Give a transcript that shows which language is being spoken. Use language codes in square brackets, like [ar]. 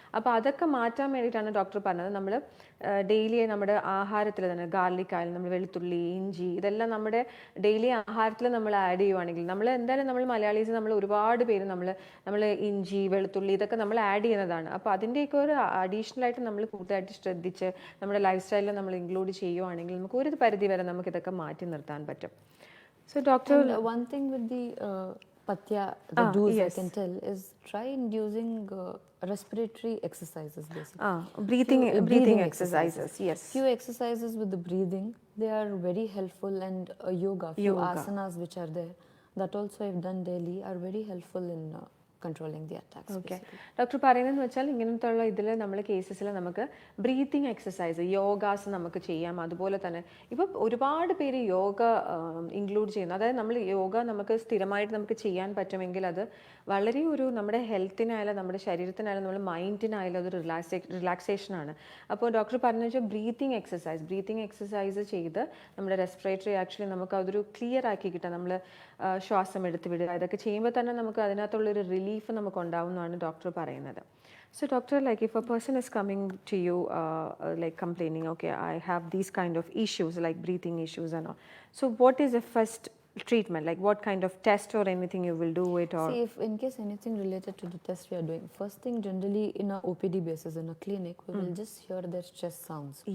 [ml] അപ്പോൾ അതൊക്കെ മാറ്റാൻ വേണ്ടിയിട്ടാണ് ഡോക്ടർ പറഞ്ഞത് നമ്മൾ ഡെയിലി നമ്മുടെ ആഹാരത്തിൽ തന്നെ ഗാർലിക് ആയാലും നമ്മൾ വെളുത്തുള്ളി, ഇഞ്ചി, ഇതെല്ലാം നമ്മുടെ ഡെയിലി ആഹാരത്തിൽ നമ്മൾ ആഡ് ചെയ്യുവാണെങ്കിൽ, നമ്മൾ എന്തായാലും നമ്മൾ മലയാളീസ് നമ്മൾ ഒരുപാട് പേര് നമ്മൾ ഇഞ്ചി, വെളുത്തുള്ളി ഇതൊക്കെ നമ്മൾ ആഡ് ചെയ്യുന്നതാണ്. അപ്പോൾ അതിൻ്റെയൊക്കെ ഒരു അഡീഷണൽ ആയിട്ട് നമ്മൾ കൂടുതലായിട്ട് ശ്രദ്ധിച്ച് നമ്മുടെ ലൈഫ് സ്റ്റൈലിൽ നമ്മൾ ഇൻക്ലൂഡ് ചെയ്യുവാണെങ്കിൽ നമുക്ക് ഒരു പരിധി വരെ നമുക്ക് ഇതൊക്കെ മാറ്റി നിർത്താൻ പറ്റും. [en] So doctor, and one thing with the patya, the do's I can tell is try inducing respiratory exercises basically. Breathing exercises. Yes. Few exercises with the breathing, they are very helpful, and yoga, asanas which are there, that also I've done daily, are very helpful in controlling the attacks. Okay. [ml] Doctor പറയുന്നതെന്ന് വെച്ചാൽ ഇങ്ങനത്തെ ഉള്ള ഇതിൽ നമ്മൾ കേസസിൽ നമുക്ക് breathing exercise, yogas നമുക്ക് ചെയ്യാം. അതുപോലെ തന്നെ ഇപ്പം ഒരുപാട് പേര് യോഗ ഇൻക്ലൂഡ് ചെയ്യുന്നു. അതായത് നമ്മൾ യോഗ നമുക്ക് സ്ഥിരമായിട്ട് നമുക്ക് ചെയ്യാൻ പറ്റുമെങ്കിൽ അത് വളരെ ഒരു നമ്മുടെ ഹെൽത്തിനായാലും നമ്മുടെ ശരീരത്തിനായാലും നമ്മുടെ മൈൻഡിനായാലും അതൊരു റിലാക്സേഷനാണ്. അപ്പോൾ ഡോക്ടർ പറഞ്ഞു വെച്ചാൽ ബ്രീത്തിങ് എക്സസൈസ് ചെയ്ത് നമ്മുടെ റെസ്പിറേറ്ററി ആക്ച്വലി നമുക്ക് അതൊരു ക്ലിയർ ആക്കി കിട്ടാം. നമ്മൾ ശ്വാസം എടുത്ത് വിടുക, ഇതൊക്കെ ചെയ്യുമ്പോൾ തന്നെ നമുക്ക് അതിനകത്തുള്ളൊരു റിലീഫ് നമുക്ക് ഉണ്ടാവുമെന്നാണ് ഡോക്ടർ പറയുന്നത്. [en] So doctor, like if a person is coming to you like complaining, okay, I have these kind of issues like breathing issues and all. So what is the first treatment? Like what kind of test or anything you will do it, or? See, if in case anything related to the test we are doing, first thing generally in a OPD basis in a clinic, we will just hear their chest sounds.